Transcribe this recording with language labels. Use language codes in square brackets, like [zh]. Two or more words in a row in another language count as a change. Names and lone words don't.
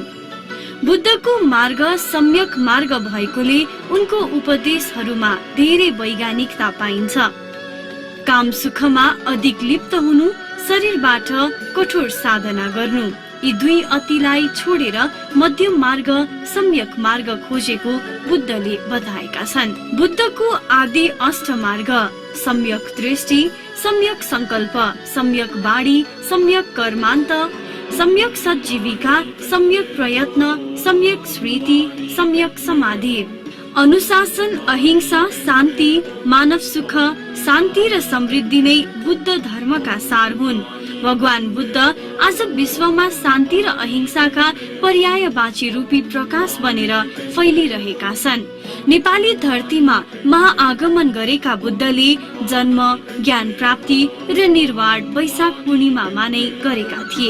[ne] बुद्धको मार्ग सम्यक मार्ग भएकोले उनको उपदेशहरूमा धेरै वैज्ञानिकता पाइन्छ। काम सुखमा अधिक लिप्त हुनु, शरीरबाट कठोर साधना गर्नु, यी दुई अतिलाई छोडेर मध्यम मार्ग सम्यक मार्ग खोजेको बुद्धले बताएका छन्। बुद्धको आदि अष्टमार्ग सम्यक दृष्टि, सम्यक संकल्प, सम्यक बाणी, सम्यक कर्मान्त, सम्यक सज्जीविका, सम्यक प्रयत्न, सम्यक स्मृति, सम्यक समाधि, अनुशासन, अहिंसा, शान्ति, मानव सुख, शान्ति र समृद्धि नै बुद्ध धर्मका सार हुन्। भगवान बुद्ध आज विश्वमा शान्ति र अहिंसाका पर्यायवाची रूपी प्रकाश बनेर फैलिरहेका छन्। नेपाली धरतीमा महाआगमन गरेका बुद्धले जन्म, ज्ञान प्राप्ति र निर्वाण वैशाख पूर्णिमामा नै गरेका थिए।